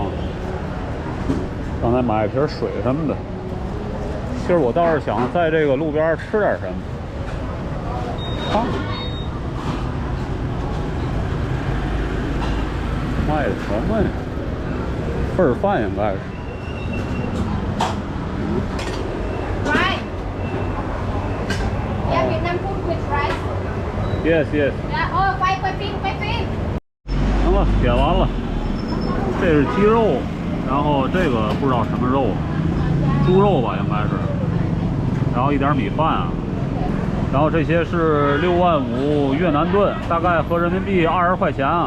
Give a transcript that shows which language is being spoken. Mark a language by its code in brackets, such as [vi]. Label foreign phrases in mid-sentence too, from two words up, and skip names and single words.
[zh] 刚才买一瓶水什么的。其实我倒是想在这个路边吃点什么。看看卖的什么呀？份儿饭应该是。 [en] Right. Yeah, Vietnam food with rice. Yes, yes. Yeah, [vi] oh, quay phim. [zh] 行了，点完了。这是鸡肉，然后这个不知道什么肉，猪肉吧应该是。然后一点米饭啊。然后这些是6.5万越南盾，大概合人民币20块钱啊。